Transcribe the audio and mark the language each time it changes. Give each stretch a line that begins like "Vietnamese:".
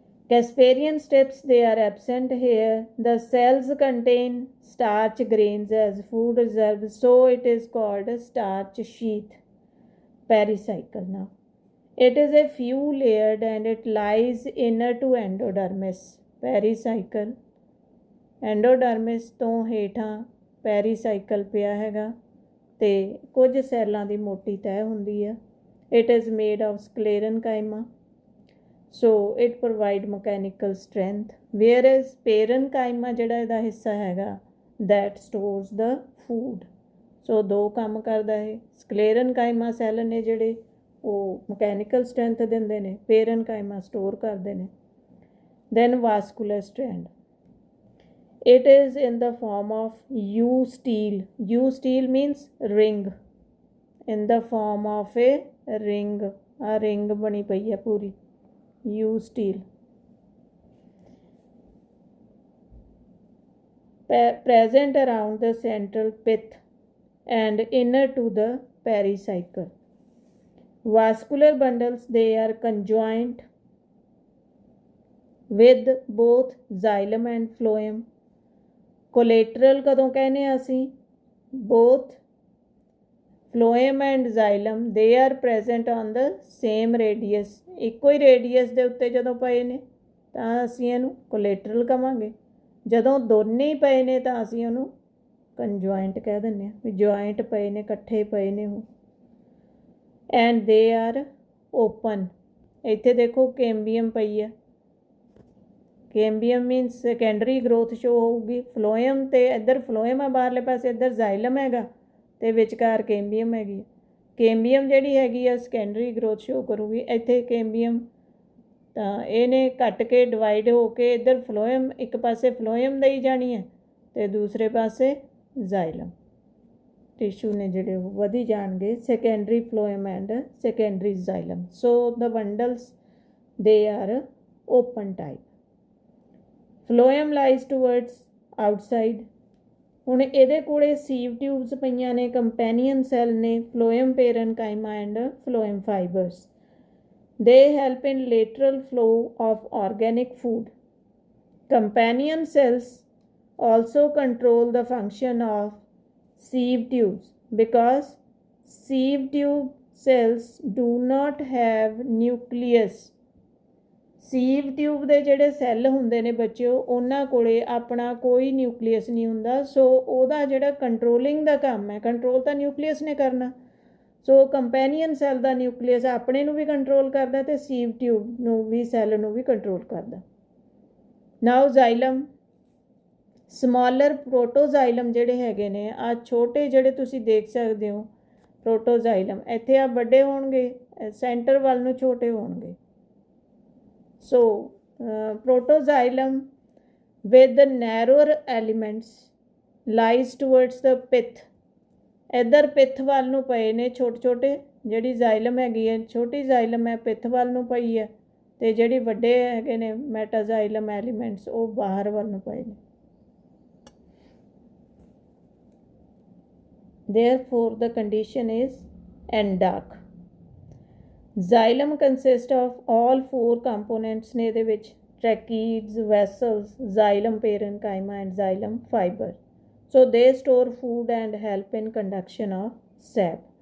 English: Casparian strips, they are absent here. The cells contain starch grains as food reserve, so it is called a starch sheath। Pericycle now, it is a few layered and it lies inner to endodermis।
Punjabi: Pericycle, endodermis ਤੋਂ ਹੇਠਾਂ ਪੈਰੀਸਾਈਕਲ ਪਿਆ ਹੈਗਾ ਤੇ ਕੁਝ ਸੈੱਲਾਂ ਦੀ ਮੋਟੀ ਤਹਿ ਹੁੰਦੀ ਆ।
English: It is made of sclerenchyma, so it provide mechanical strength, whereas parenchyma
Punjabi: ਜਿਹੜਾ ਇਹਦਾ ਹਿੱਸਾ ਹੈਗਾ
English: that stores the food।
Punjabi: ਸੋ ਦੋ ਕੰਮ ਕਰਦਾ ਹੈ। ਸਕਲੇਰਨਕਾਈਮਾ ਸੈੱਲ ਨੇ ਜਿਹੜੇ ਉਹ ਮਕੈਨੀਕਲ ਸਟਰੈਂਥ ਦਿੰਦੇ ਨੇ, ਪੇਰਨਕਾਈਮਾ ਸਟੋਰ ਕਰਦੇ ਨੇ।
English: Then vascular strand, it is in the form of eustele. Eustele means ring, in the form of a ring.
Punjabi: ਆ ਰਿੰਗ ਬਣੀ ਪਈ ਹੈ ਪੂਰੀ, you steel.
English: present around the central pith and inner to the pericycle। Vascular bundles, they are conjoined with both xylem and phloem।
Punjabi: Collateral ਕਦੋਂ ਕਹਿੰਦੇ ਆ ਅਸੀਂ?
English: both phloem and xylem, they are present on the same radius।
Punjabi: ਇੱਕੋ ਹੀ radius ਦੇ ਉੱਤੇ ਜਦੋਂ ਪਏ ਨੇ ਤਾਂ ਅਸੀਂ ਇਹਨੂੰ ਕੋਲੇਟਰਲ ਕਵਾਂਗੇ, ਜਦੋਂ ਦੋਨੇ ਹੀ ਪਏ ਨੇ ਤਾਂ ਅਸੀਂ ਉਹਨੂੰ ਕੰਜੁਆਇੰਟ ਕਹਿ ਦਿੰਦੇ ਹਾਂ, ਵੀ ਜੁਆਇੰਟ ਪਏ ਨੇ, ਇਕੱਠੇ ਪਏ ਨੇ ਉਹ।
English: And they are open.
Punjabi: ਇੱਥੇ ਦੇਖੋ ਕੇਂਬੀਅਮ ਪਈ ਆ, ਕੇਂਬੀਅਮ ਮੀਨਸ ਸੈਕੰਡਰੀ ਗਰੋਥ ਸ਼ੋ ਹੋਊਗੀ। ਫਲੋਇਮ ਅਤੇ ਇੱਧਰ ਫਲੋਇਮ ਆ ਬਾਹਰਲੇ ਪਾਸੇ, ਇੱਧਰ ਜ਼ਾਈਲਮ ਹੈਗਾ ਅਤੇ ਵਿਚਕਾਰ ਕੇਂਬੀਅਮ ਹੈਗੀ। ਕੇਂਬੀਅਮ ਜਿਹੜੀ ਹੈਗੀ ਆ ਸੈਕੰਡਰੀ ਗਰੋਥ ਸ਼ੋ ਕਰੂਗੀ। ਇੱਥੇ ਕੇਂਬੀਅਮ ਤਾਂ ਇਹਨੇ ਘੱਟ ਕੇ ਡਿਵਾਈਡ ਹੋ ਕੇ ਇੱਧਰ ਫਲੋਇਮ, ਇੱਕ ਪਾਸੇ ਫਲੋਇਮ ਦੇਈ ਜਾਣੀ ਹੈ ਅਤੇ ਦੂਸਰੇ ਪਾਸੇ ਜ਼ਾਈਲਮ। ਟਿਸ਼ੂ ਨੇ ਜਿਹੜੇ ਉਹ ਵਧੀ ਜਾਣਗੇ, secondary ਫਲੋਇਮ and secondary ਜ਼ਾਈਲਮ।
English: So the bundles they are open type. Phloem lies towards outside.
Punjabi: ਹੁਣ ਇਹਦੇ ਕੋਲੇ ਸੀਵ ਟਿਊਬਸ ਪਈਆਂ ਨੇ, ਕੰਪੈਨੀਅਨ ਸੈੱਲ ਨੇ, ਫਲੋਇਮ ਪੇਰਨਕਾਈਮਾ and ਫਲੋਇਮ fibres.
English: They help in lateral flow of organic food. Companion cells also control the function of sieve tubes because sieve tube cells do not have nucleus.
Punjabi: Shiv tube ਦੇ ਜਿਹੜੇ cell ਹੁੰਦੇ ਨੇ ਬੱਚਿਓ, ਉਹਨਾਂ ਕੋਲੇ ਆਪਣਾ ਕੋਈ ਨਿਊਕਲੀਅਸ ਨਹੀਂ ਹੁੰਦਾ। ਸੋ ਉਹਦਾ ਜਿਹੜਾ ਕੰਟਰੋਲਿੰਗ ਦਾ ਕੰਮ ਹੈ, ਕੰਟਰੋਲ ਤਾਂ ਨਿਊਕਲੀਅਸ ਨੇ ਕਰਨਾ। ਸੋ ਕੰਪੈਨੀਅਨ ਸੈੱਲ ਦਾ ਨਿਊਕਲੀਅਸ ਆਪਣੇ ਨੂੰ ਵੀ ਕੰਟਰੋਲ ਕਰਦਾ ਅਤੇ ਸੀਵ ਟਿਊਬ ਨੂੰ ਵੀ, ਸੈੱਲ ਨੂੰ ਵੀ ਕੰਟਰੋਲ ਕਰਦਾ। ਨਾਓ ਜ਼ਾਈਲਮ, ਸਮਾਲਰ ਪ੍ਰੋਟੋਜ਼ਾਈਲਮ ਜਿਹੜੇ ਹੈਗੇ ਨੇ, ਆ ਛੋਟੇ ਜਿਹੜੇ ਤੁਸੀਂ ਦੇਖ ਸਕਦੇ ਹੋ ਪ੍ਰੋਟੋਜ਼ਾਈਲਮ, ਇੱਥੇ ਆ ਵੱਡੇ ਹੋਣਗੇ, ਸੈਂਟਰ ਵੱਲ ਨੂੰ ਛੋਟੇ ਹੋਣਗੇ।
English: So, protoxylem with the narrower elements lies towards the pith.
Punjabi: ਇੱਧਰ ਪਿੱਥ ਵੱਲ ਨੂੰ ਪਏ ਨੇ ਛੋਟੇ ਛੋਟੇ, ਜਿਹੜੀ ਜ਼ਾਈਲਮ ਹੈਗੀ ਹੈ ਛੋਟੀ ਜ਼ਾਈਲਮ ਹੈ ਪਿੱਥ ਵੱਲ ਨੂੰ ਪਈ ਹੈ, ਅਤੇ ਜਿਹੜੀ ਵੱਡੇ ਹੈਗੇ ਨੇ ਮੈਟਾਜ਼ਾਈਲਮ ਐਲੀਮੈਂਟਸ ਉਹ ਬਾਹਰ ਵੱਲ ਨੂੰ ਪਏ ਨੇ।
English: Therefore the condition is endark. Xylem consists of all four components
Punjabi: ਨੇ ਇਹਦੇ ਵਿੱਚ,
English: tracheids, vessels, xylem parenchyma and xylem fiber. So they store food and help in conduction of sap.